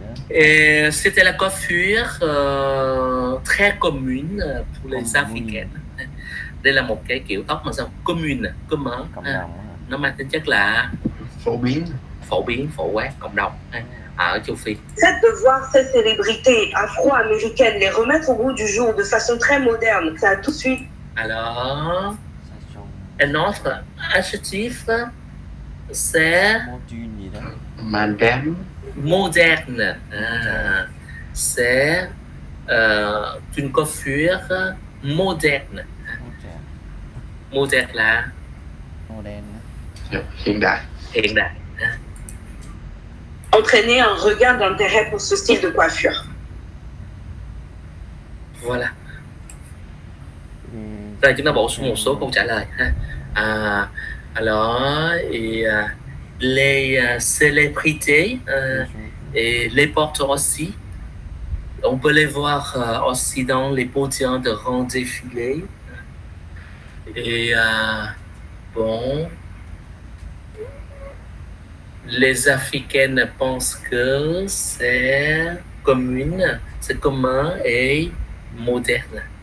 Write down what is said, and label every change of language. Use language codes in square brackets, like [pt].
[fr] Et c'était la coiffure très commune pour les Africaines. [vi] Đây là một cái kiểu tóc mà sao commune, commun, nó mang tính chất là phổ biến, phổ quát, cộng đồng ở châu Phi. [fr] C'est de voir ces célébrités afro-américaines les remettre au goût du jour de façon très moderne, ça a tout de suite. Alors, un autre adjectif, c'est Madame. Moderne. C'est une coiffure moderne. Moderne là hiện đại. Entraîner un regain d'intérêt pour ce style de coiffure. Voilà. [vi] Rồi chúng ta bổ sung một số câu trả lời ha. [fr] Alors, les célébrités et les portent aussi. On peut les voir aussi dans les podiums de grands défilés. Et bon, les Africaines pensent que c'est commun et moderne.